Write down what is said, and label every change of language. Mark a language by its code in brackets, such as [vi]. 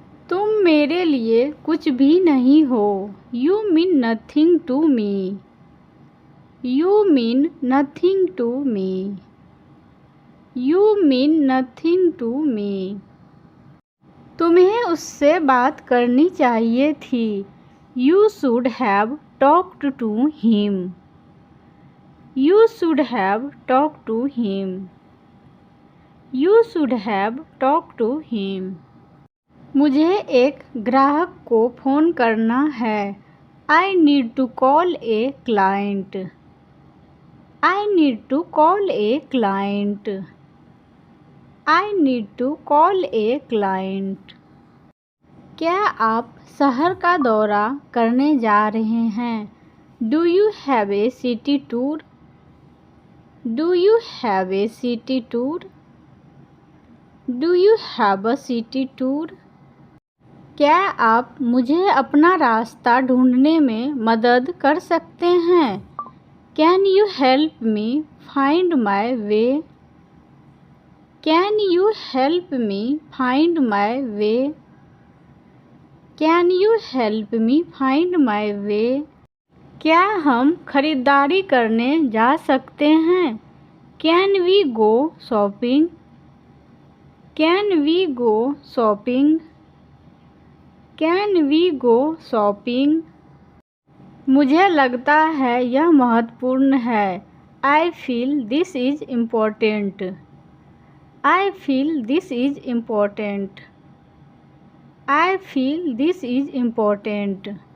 [hi] तुम मेरे लिए कुछ भी नहीं हो। [en] You mean nothing to me. You mean nothing to me. You mean nothing to me. [hi] तुम्हें उससे बात करनी चाहिए थी। [en] You should have talked to him. You should have talked to him. You should have talked to him. [hi] मुझे एक ग्राहक को फ़ोन करना है। [en] I need to call a client. I need to call a client. I need to call a client. [hi] क्या आप शहर का दौरा करने जा रहे हैं? [en] Do you have a city tour? Do you have a city tour? Do you have a city tour? [hi] क्या आप मुझे अपना रास्ता ढूंढने में मदद कर सकते हैं? [en] Can you help me find my way? Can you help me find my way? Can you help me find my way? [hi] क्या हम खरीदारी करने जा सकते हैं? [en] Can we go shopping? Can we go shopping? Can we go shopping? [hi] मुझे लगता है यह महत्वपूर्ण है। [en] I feel this is important. I feel this is important. I feel this is important.